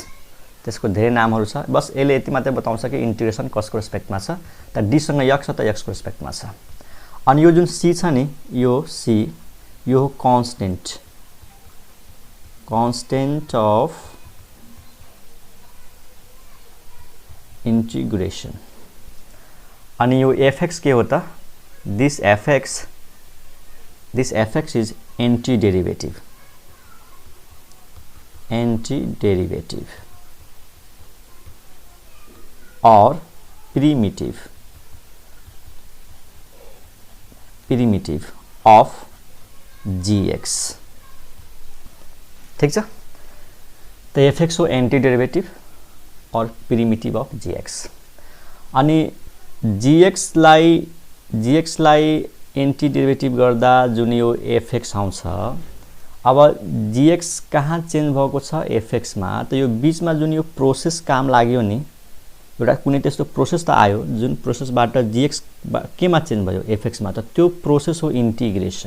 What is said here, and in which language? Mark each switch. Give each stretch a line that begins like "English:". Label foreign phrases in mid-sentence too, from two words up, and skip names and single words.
Nepali: त्यसको धेरै नामहरु छ, बस यसले यति मात्रै बताउँछ कि इन्टिग्रेसन कसको रेस्पेक्टमा छ, त डी सँग x छ त x को रेस्पेक्टमा छ। अनि यो जुन c छ नि, यो c यो हो कांस्टेन्ट,
English: constant of integration.
Nepali: अनि यो fx के हो त,
English: this fx is anti derivative, anti derivative, एंटी डेरिवेटिव और primitive of gx।
Nepali: ठीक छ, तो fx हो
English: anti derivative
Nepali: और
English: primitive of gx.
Nepali: अनि gx लाई
English: anti derivative
Nepali: गर्दा जुन यो fx आउँछ, अब gx कहाँ चेन्ज भएको छ fx मा, त यो बीचमा जुन यो प्रोसेस काम लाग्यो नि, एउटा कुनै त्यस्तो प्रोसेस त आयो जुन प्रोसेसबाट gx केमा चेन्ज भयो fx मा, त त्यो प्रोसेस हो इंटीग्रेशन।